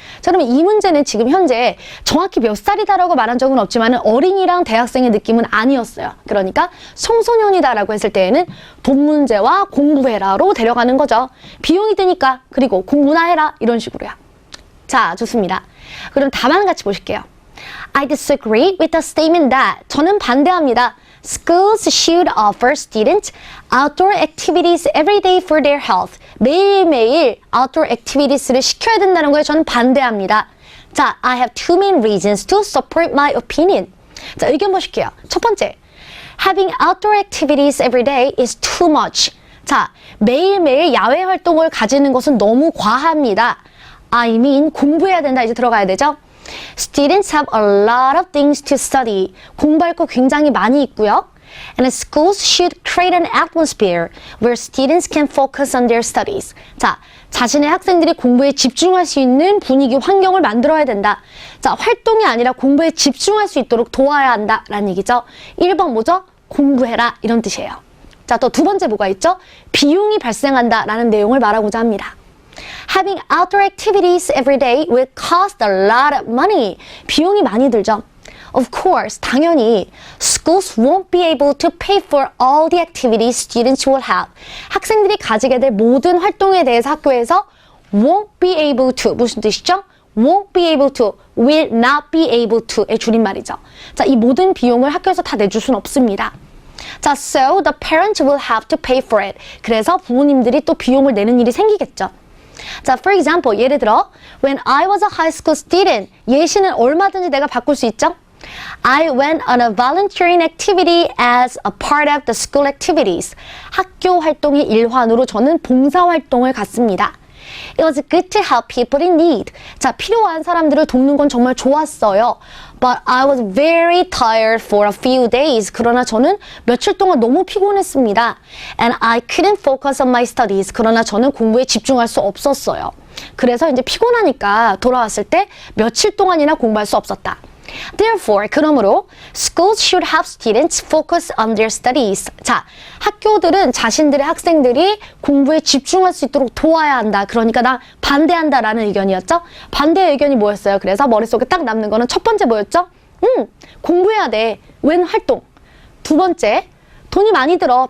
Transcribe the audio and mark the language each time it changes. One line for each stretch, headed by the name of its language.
Korean: 자, 그러면 이 문제는 지금 현재 정확히 몇 살이다라고 말한 적은 없지만 어린이랑 대학생의 느낌은 아니었어요. 그러니까 청소년이다라고 했을 때에는 돈 문제와 공부해라로 데려가는 거죠. 비용이 드니까, 그리고 공부나 해라, 이런 식으로요. 자, 좋습니다. 그럼 답안 같이 보실게요.
English: I disagree with the statement that.
Korean: 저는 반대합니다.
English: Schools should offer students outdoor activities every day for their health.
Korean: 매일매일 outdoor activities를 시켜야 된다는 거에 저는 반대합니다. 자,
English: I have two main reasons to support my opinion.
Korean: 자, 의견 보실게요.
English: 첫 번째, having outdoor activities every day is too much.
Korean: 자, 매일매일 야외 활동을 가지는 것은 너무 과합니다.
English: I mean,
Korean: 공부해야 된다. 이제 들어가야 되죠?
English: Students have a lot of things to study.
Korean: 공부할 거 굉장히 많이 있고요.
English: And schools should create an atmosphere where students can focus on their studies.
Korean: 자, 자신의 학생들이 공부에 집중할 수 있는 분위기, 환경을 만들어야 된다. 자, 활동이 아니라 공부에 집중할 수 있도록 도와야 한다라는 얘기죠. 1번 뭐죠? 공부해라 이런 뜻이에요. 자, 또 두 번째 뭐가 있죠? 비용이 발생한다라는 내용을 말하고자 합니다.
English: Having outdoor activities every day will cost a lot of money.
Korean: 비용이 많이 들죠.
English: Of course,
Korean: 당연히
English: schools won't be able to pay for all the activities students will have.
Korean: 학생들이 가지게 될 모든 활동에 대해서 학교에서
English: won't be able to
Korean: 무슨 뜻이죠?
English: won't be able to, will not be able to
Korean: 의 줄임말이죠. 자, 이 모든 비용을 학교에서 다 내줄 수는 없습니다. 자,
English: so the parents will have to pay for it.
Korean: 그래서 부모님들이 또 비용을 내는 일이 생기겠죠. 자,
English: for example,
Korean: 예를 들어
English: when I was a high school student,
Korean: 예시는 얼마든지 내가 바꿀 수 있죠?
English: I went on a volunteering activity as a part of the school activities.
Korean: 학교 활동의 일환으로 저는 봉사활동을 갔습니다.
English: It was good to help people in need.
Korean: 자, 필요한 사람들을 돕는 건 정말 좋았어요.
English: But I was very tired for a few days.
Korean: 그러나 저는 며칠 동안 너무 피곤했습니다.
English: And I couldn't focus on my studies.
Korean: 그러나 저는 공부에 집중할 수 없었어요. 그래서 이제 피곤하니까 돌아왔을 때 며칠 동안이나 공부할 수 없었다.
English: Therefore,
Korean: 그러므로
English: schools should have students focus on their studies.
Korean: 자, 학교들은 자신들의 학생들이 공부에 집중할 수 있도록 도와야 한다. 그러니까 나 반대한다라는 의견이었죠. 반대 의견이 뭐였어요? 그래서 머릿속에 딱 남는 거는 첫 번째 뭐였죠? 공부해야 돼. 웬 활동. 두 번째, 돈이 많이 들어.